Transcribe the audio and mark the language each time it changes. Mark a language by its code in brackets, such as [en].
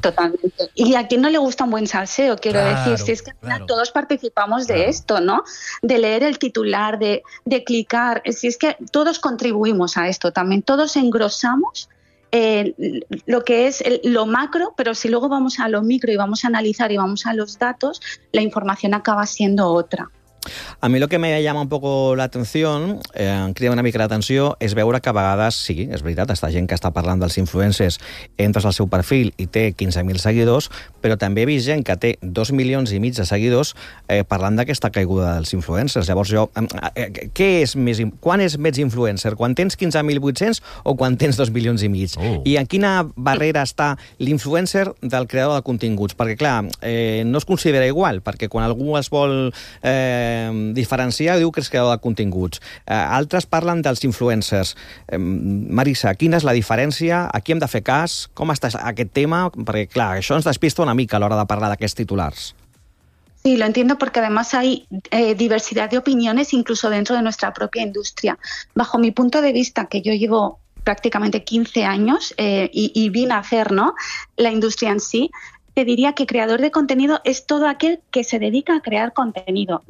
[es] Totalmente. Y a quién no le gusta un buen salseo, quiero decir. Si es que todos participamos de esto, ¿no? De leer el titular, de clicar. Si es que todos contribuimos a esto también. Todos engrosamos lo que es lo macro, pero si luego vamos a lo micro y vamos a analizar y vamos a los datos, la información acaba siendo otra. A mi el que me llama un poco [ca] l'atenció, crida una mica l'atenció, és veure que a vegades, sí, és veritat, està gent que està parlant dels influencers, entres al seu perfil i té 15,000 seguidors, però també he vist gent que té 2,5 milions de seguidors parlant d'aquesta caiguda dels influencers. Llavors jo, què és més, quan és més influencer? Quan tens 15,800 o quan tens 2,5 milions? I en quina barrera està l'influencer del creador de continguts? Perquè, clar, no es considera igual, perquè quan algú es vol diferenciar, diu que és creador de continguts. Altres parlen dels influencers. Marisa, quina és la diferència? A qui hem de fer cas? Com està aquest tema? Perquè, clar, això ens despista una mica a l'hora de parlar d'aquests titulars. [es] Sí, lo entiendo, porque además hay diversidad de opiniones incluso dentro de nuestra propia industria. Bajo mi punto de vista, que yo llevo prácticamente 15 años y vine a hacer, ¿no?, la industria en sí, te diría que creador de contenido es todo aquel que se dedica a crear contenido.